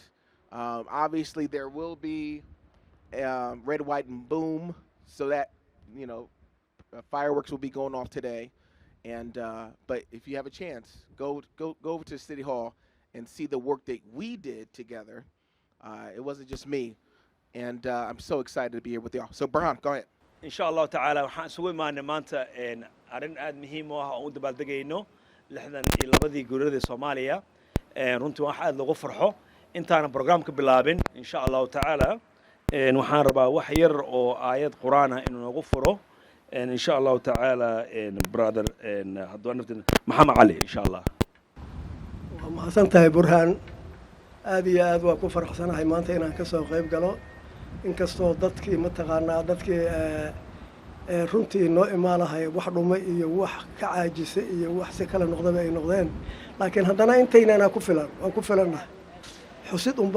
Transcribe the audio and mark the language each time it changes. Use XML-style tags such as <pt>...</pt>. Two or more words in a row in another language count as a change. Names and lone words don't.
<en>Obviously, there will be red, white, and boom, so that, fireworks will be going off today. And but if you have a chance, go over to City Hall and see the work that we did together. It wasn't just me, and I'm so excited to be here with y'all. So Burhan, go ahead.</en> <ar>إن شاء الله تعالى</ar> <so>waxaan isugu imaanay maanta arrin aad muhiim u ah oo u dabaaldegayno 62 guuradii Soomaaliya runtii wax aad lagu farxo intaana barnaamijka bilaabin</so> <ar>إن شاء الله تعالى</ar> <so>waxaan rabaa wax yar oo aayad quraan ah inuu nagu furo</so> <ar>إن شاء الله تعالى</ar> <so>brother hadduu naftan Maxamed Ali</so> <ar>إن شاء الله</ar> <so>ma santahay Burhan aad iyo aad waa ku faraxsanahay maanta inaan ka soo qayb galo inkastoo dadkii mataqaanaa dadkii runtii noo imaalahay wax dhumay iyo wax ka caajisay iyo wax si kala noqdaba ay noqdeen laakiin haddana intaynana ku filan waan ku filannahay xusid baa</so>